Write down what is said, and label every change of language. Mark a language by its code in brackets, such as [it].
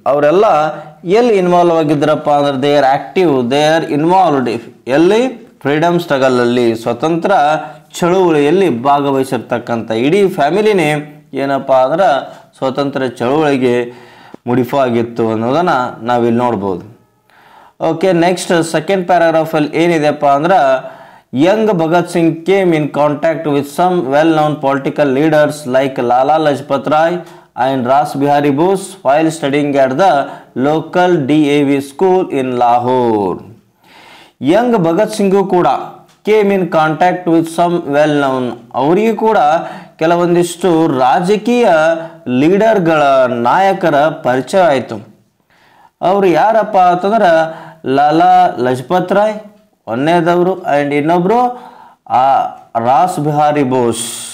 [kn] ಅವರೆಲ್ಲ ಎಲ್ಲಿ ಇನ್ವಾಲ್ವ್ ಆಗಿದ್ರಪ್ಪ ಅಂದ್ರೆ [en] they are involved [kn] ಎಲ್ಲಿ? ಫ್ರೀಡಮ್ ಸ್ಟ್ರಗಲಲ್ಲಿ, ಸ್ವತಂತ್ರ ಚಳುವಳಿಯಲ್ಲಿ ಭಾಗವಹಿಸಿರ್ತಕ್ಕಂಥ ಇಡೀ ಫ್ಯಾಮಿಲಿನೇ ಏನಪ್ಪ ಅಂದ್ರೆ ಸ್ವತಂತ್ರ ಚಳುವಳಿಗೆ ಮುಡಿಪಾಗಿತ್ತು ಅನ್ನೋದನ್ನು ನಾವಿಲ್ಲಿ ನೋಡ್ಬೋದು. ಓಕೆ, ನೆಕ್ಸ್ಟ್ ಸೆಕೆಂಡ್ ಪ್ಯಾರಾಗ್ರಾಫಲ್ಲಿ ಏನಿದೆಪ್ಪ ಅಂದ್ರೆ [en] young Bhagat Singh came in contact with some well-known political leaders like Lala Lajpat Rai and Ras Bihari Bose while studying at the local DAV school in Lahore. Young Bhagat Singh ಕೂಡ came in contact with some well-known. [kn] ಅವರಿಗೆ ಕೂಡ ಕೆಲವೊಂದಿಷ್ಟು ರಾಜಕೀಯ ಲೀಡರ್ಗಳ, ನಾಯಕರ ಪರಿಚಯ ಆಯಿತು. ಅವರು ಯಾರಪ್ಪ ಅಂತಂದ್ರೆ ಲಾಲಾ ಲಜಪತ್ ರಾಯ್ ಒಂದನೇದವರು, ಆ್ಯಂಡ್ ಇನ್ನೊಬ್ಬರು ರಾಸ್ ಬಿಹಾರಿ ಬೋಸ್.